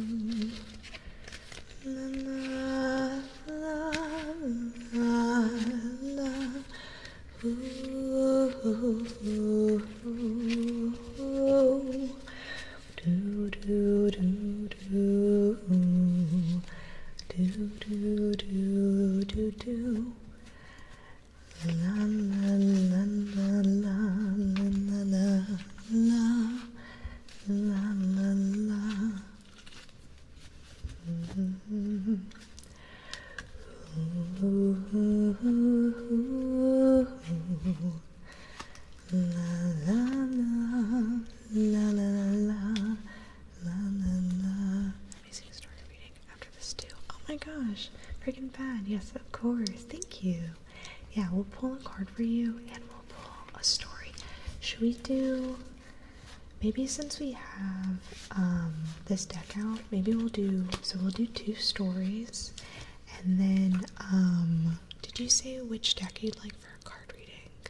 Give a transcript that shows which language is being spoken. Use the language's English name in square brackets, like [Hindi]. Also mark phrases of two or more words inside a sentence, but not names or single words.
[English] La la la la la. Ooh, ooh, ooh, ooh. Do do do do. Do do do do do. La la la la la la la la la la la. Mm-hmm. Ooh, ooh, ooh, ooh. La la la la la la la la la. Let me see who started reading after this too. Oh my gosh, freaking bad. Yes, of course. Thank you. Yeah, we'll pull a card for you, and we'll pull a story. Should we do, maybe since we have this deck out, maybe we'll do 2 stories, and then did you say which deck you'd like for a card reading?